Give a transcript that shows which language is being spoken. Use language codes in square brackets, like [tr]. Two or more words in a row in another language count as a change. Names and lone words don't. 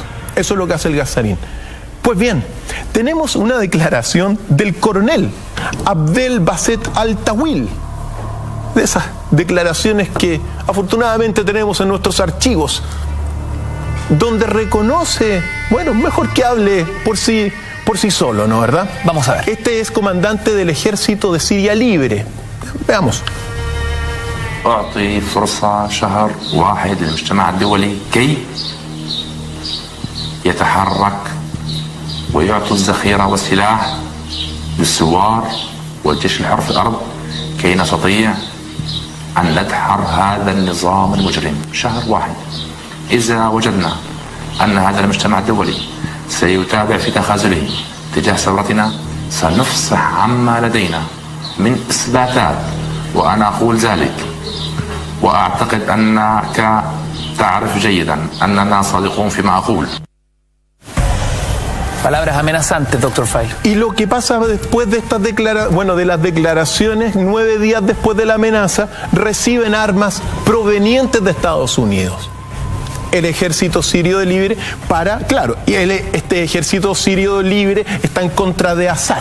[es] Eso es lo que hace el gasarín. Pues bien, tenemos una declaración del coronel Abdel Basset Al-Tawil, de esas declaraciones que afortunadamente tenemos en nuestros archivos, donde reconoce, bueno, mejor que hable por sí solo, ¿no, verdad? Vamos a ver. Este es comandante del ejército de Siria Libre. Veamos. [ar] أعطي فرصة شهر واحد للمجتمع الدولي كي يتحرك ويعطوا الذخيرة والسلاح للثوار والجيش الحر في الأرض كي نستطيع أن ندحر هذا النظام المجرم. شهر واحد. إذا وجدنا أن هذا المجتمع الدولي سيتابع في تخاذله تجاه ثورتنا سنفصح عما لدينا من إثباتات، وأنا أقول ذلك وأعتقد أنك تعرف جيدا أننا صادقون فيما أقول. [es] Palabras amenazantes, doctor Fraile. Y lo que pasa después de estas de las declaraciones, 9 días después de la amenaza, reciben armas provenientes de Estados Unidos. El ejército sirio libre este ejército sirio libre está en contra de Assad.